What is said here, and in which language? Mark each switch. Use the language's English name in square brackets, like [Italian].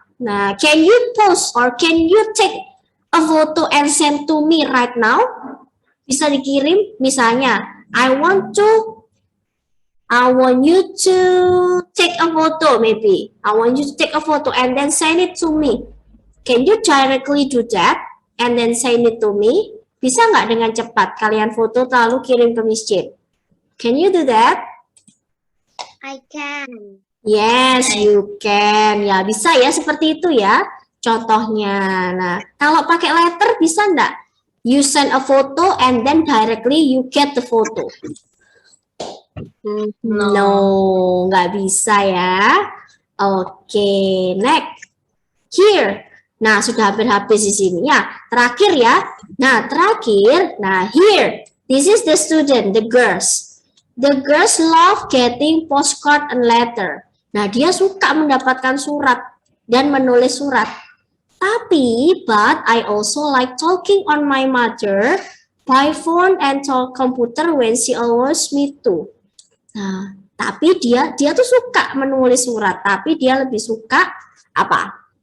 [English] Nah, can you post or can you take a photo and send to me right now? [Indonesian] Bisa dikirim, misalnya, [English] I want you to take a photo, maybe. I want you to take a photo and then send it to me. Can you directly do that and then send it to me? [Indonesian] Bisa nggak dengan cepat kalian foto lalu kirim ke Miss Jane? [English] Can you do that? I can. Yes, you can. [Indonesian] Ya, bisa ya seperti itu ya. Contohnya. Nah, kalau pakai letter bisa nggak? [English] You send a photo and then directly you get the photo. [Indonesian] No, nggak bisa ya. Oke, next. Here. Nah, sudah hampir habis di sini ya. Terakhir ya. Nah, terakhir. Nah, here. [English] This is the student, the girls. The girls love getting postcard and letter. [Indonesian] Nah, dia suka mendapatkan surat dan menulis surat. [English] Tapi, but I also like talking on my mother by phone and talk computer when she allows me to. [Indonesian] Nah, tapi dia tuh suka menulis surat, tapi dia lebih suka apa?